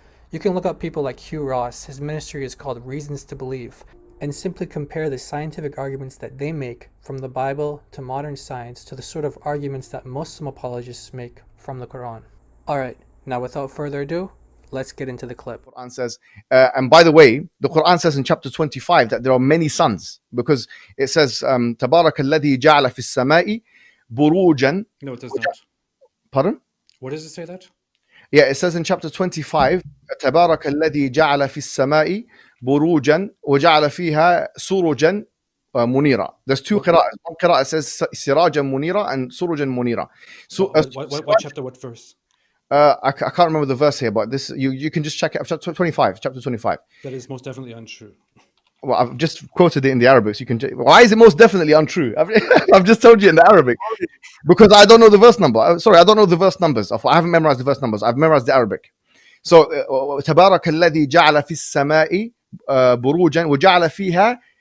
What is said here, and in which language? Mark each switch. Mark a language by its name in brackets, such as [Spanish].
[English] You can look up people like Hugh Ross, his ministry is called Reasons to Believe, and simply compare the scientific arguments that they make from the Bible to modern science to the sort of arguments that Muslim apologists make from the Quran. Alright, now without further ado, let's get into the clip. The Quran says, and by the way, the Quran says in chapter 25 that there are many suns, because it says, [Arabic] تَبَارَكَ الَّذِي جَعَلَ فِي السَّمَاءِ بُرُوجًا. [English] No, it does not. Pardon? What does it say that? Yeah, it says in chapter 25, [Arabic] تَبَارَكَ الَّذِي جَعَلَ فِي السَّمَاءِ بُرُوجًا وَجَعَلَ فِيهَا سُرُجًا منيرة. [English] There's two qira'ahs. One qira'ah says [Arabic] سِرَاجًا منيرة [English] and [Arabic] سُرُجًا منيرة. [English] So, what chapter, what verse? I can't remember the verse here, but this you can just check it. Chapter 25. That is most definitely untrue. Well, I've just quoted it in the Arabic, so you can. Why is it most definitely untrue? I've just told you in the Arabic because I don't know the verse number. Sorry, I don't know the verse numbers. I haven't memorized the verse numbers. I've memorized the Arabic. [Arabic] So, تبارك الذي جعل في السماء بروجا وجعل فيها.